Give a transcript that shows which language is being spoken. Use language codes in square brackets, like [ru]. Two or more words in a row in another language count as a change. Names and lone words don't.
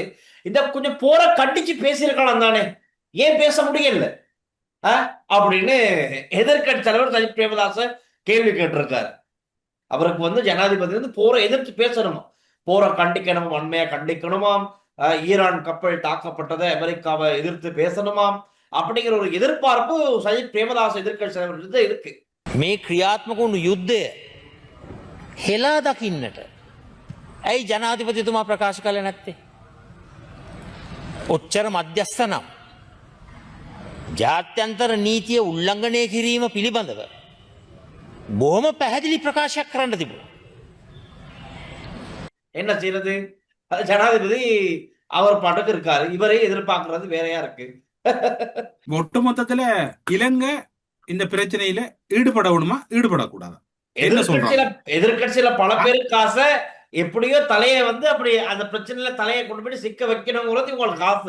[ta] இந்த கொஞ்சம் போரை கண்டிச்சு பேசியிருக்கலாம் தானே, ஏன் பேச முடியல அப்படின்னு எதிர்கட்சி தலைவர் சஜித் பிரேமதாச கேள்வி கேட்டிருக்காரு. அவருக்கு ஜனாதிபதி போரை எதிர்த்து பேசணுமா, போரை கண்டிக்கணும், வன்மையா கண்டிக்கணுமாம். ஈரான் கப்பல் தாக்கப்பட்டதை அமெரிக்காவை எதிர்த்து பேசணுமாம் அப்படிங்கிற ஒரு எதிர்பார்ப்பு சஜித் பிரேமதாஸ் எதிர்க்கட்சி தலைவர் இருக்கு. [si] මේ ක්‍රියාත්මක වුණු යුද්ධය හෙලා දකින්නට ඇයි ජනාධිපතිතුමා ප්‍රකාශ කළ නැත්තේ? ඔච්චර මධ්‍යස්ථ නම් ජාත්‍යන්තර නීතිය උල්ලංඝනය කිරීම පිළිබඳව බොහොම පැහැදිලි ප්‍රකාශයක් කරන්න තිබුණා. [ta] என்ன செய்யறது? ஜனாதிபதி அவர் பாட்டுக்கு இருக்காரு, இவரே எதிர்பார்க்கறது வேறையா இருக்கு. ஒட்டுமொத்தத்துல இலங்கை இந்த பிரச்சனையில ஈடுபடணுமா ஈடுபடக்கூடாதா? எதிர்கட்சியில பல பேருக்கு ஆசை எப்படியோ தலையை அப்படி அந்த பிரச்சனையில தலையை கொண்டு போய் சிக்க வைக்கணுங்கிறது உங்களுக்கு ஆசை.